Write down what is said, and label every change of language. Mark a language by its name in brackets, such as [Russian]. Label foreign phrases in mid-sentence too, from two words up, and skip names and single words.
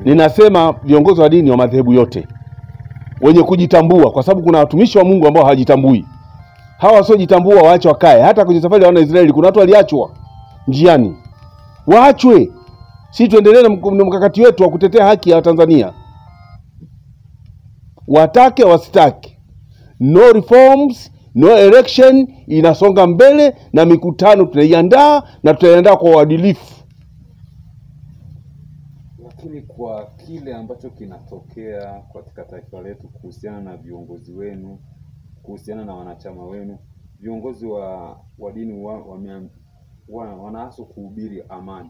[Swahili] Ninasema viongozi wa dini wa madhehebu yote wenye kujitambua, kwa sababu kuna watumishi wa Mungu ambao hawajitambui. Hawa wasiojitambua waache wakae. Hata kwenye safari ya wana Israeli kuna watu waliachwa njiani. Waachwe. Sisi tuendelee na mkakati wetu wa kutetea haki ya Tanzania. Watake wasitake, [English] no reforms, no election, [Swahili] inasonga mbele na mikutano tunaiandaa na tutaiandaa kwa uadilifu. Lakini kwa kile ambacho kinatokea katika taifa letu kuhusiana na viongozi wenu, kuhusiana na wanachama wenu, viongozi wa dini wanaaswa kuhubiri amani.